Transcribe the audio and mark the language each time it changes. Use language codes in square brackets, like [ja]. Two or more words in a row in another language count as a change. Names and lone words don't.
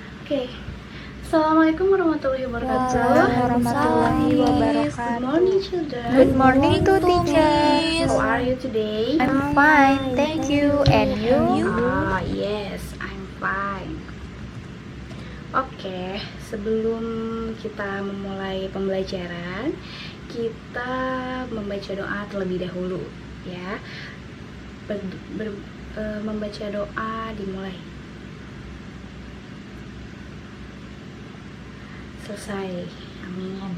[id] Oke. [ar] السلام عليكم ورحمة الله وبركاته. ورحمة الله وبركاته. [en] Good morning, children. Good morning to teacher. How are you today? I'm fine, thank you. And you? Yes, I'm fine. [id] Oke, sebelum kita memulai pembelajaran, kita membaca doa terlebih dahulu, ya. Membaca doa dimulai. Selesai. Amin.